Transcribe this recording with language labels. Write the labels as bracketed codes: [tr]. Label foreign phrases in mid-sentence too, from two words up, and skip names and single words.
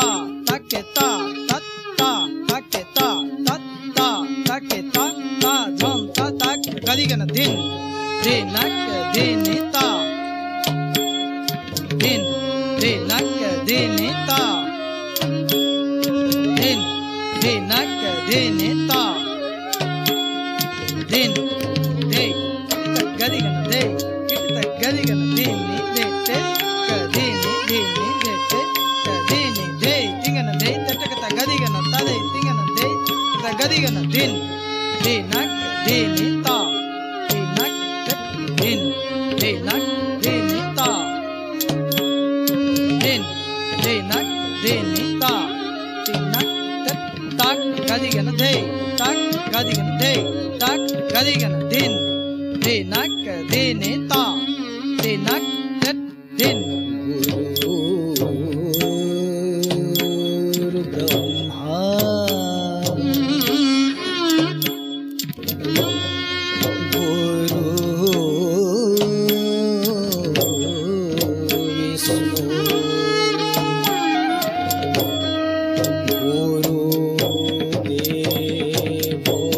[sa] तकेता तत्ता तकेता तत्ता तकेता ता झम ता तक गदिगन दिन दिनक दिनिता दिन दिनक दिनिता दिन दिनक दिनिता दिन दे गदिगन दे गदिगन दीनी देते कदीनी दीनी देते कदीनी दे तिंगन दे तटकता गदिगन तदे तिंगन दे गदिगन दिन दिनक दिनिता दिनक दिन दिनक दिनिता दिन दिनक दिनिता दिनक तक गदिगन दे तक गदिगन दे तक गदिगन दिन दिनक दिनिता दिनक दिन गुरु ब्रह्मा गुरु विष्णु गुरु देव